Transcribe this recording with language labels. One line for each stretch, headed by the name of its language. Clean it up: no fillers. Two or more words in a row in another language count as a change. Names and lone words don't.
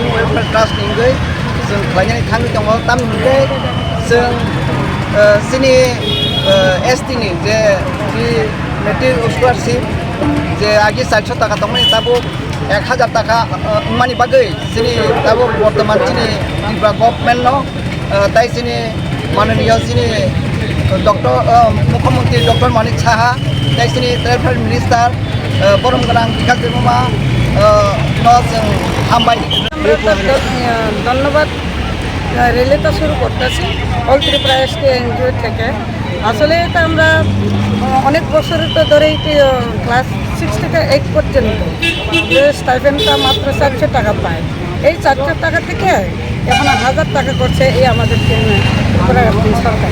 Kok Borok: वेलफेयार ट्रास्टनिफ्राय जों खायनानै थांनो दङ तामनिफ्राय जों जोंनि एसटिनि जे
English: matric scholarship
Kok Borok: जे आगे 400 टाका दंमोन दाबो 1000 टाका मानि बागै जोंनि दाबो बर्तमान जोंनि गभर्नमेन्ट न ताइ जोंनि माननीय जोंनि डॉक्टर मुख्यमंत्री डॉक्टर मानिक साहा ताइ जोंनि
English: travel minister
Kok Borok: परम गोनां बिकास देबमा जों हामबाय
Bangla: ধন্যবাদ রেলেটা শুরু করতেছি অল ত্রিপুরা এসটি এনজিও থেকে। আসলে এটা আমরা অনেক বছর তো ধরেই ক্লাস 6 থেকে 8 পর্যন্ত যে স্টাইপেন্ডটা মাত্র 400 টাকা পায়, এই 400 টাকা থেকে এখন 1000 টাকা করছে এই আমাদের ত্রিপুরা সরকার।